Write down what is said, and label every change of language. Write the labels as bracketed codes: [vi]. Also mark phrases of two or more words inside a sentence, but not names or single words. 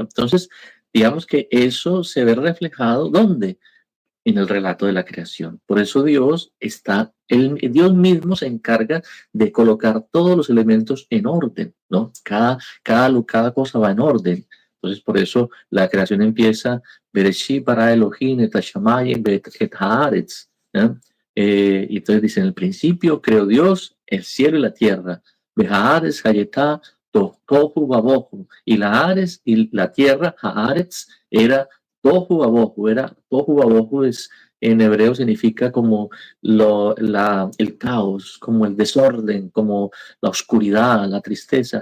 [es] Entonces, digamos que eso se ve reflejado, ¿dónde? En el relato de la creación. Por eso Dios mismo se encarga de colocar todos los elementos en orden, ¿no? Cada cosa va en orden. Entonces, por eso la creación empieza, [he] בראשית ברא אלהים את השמים ואת הארץ, [es] ¿no? Y entonces dice, en el principio creó Dios el cielo y la tierra. [he] והארץ היתה תהו ובהו. [es] Y la Haaretz y la tierra, Haaretz, era [he] תהו ובהו [es] en hebreo significa como el caos, como el desorden, como la oscuridad, la tristeza.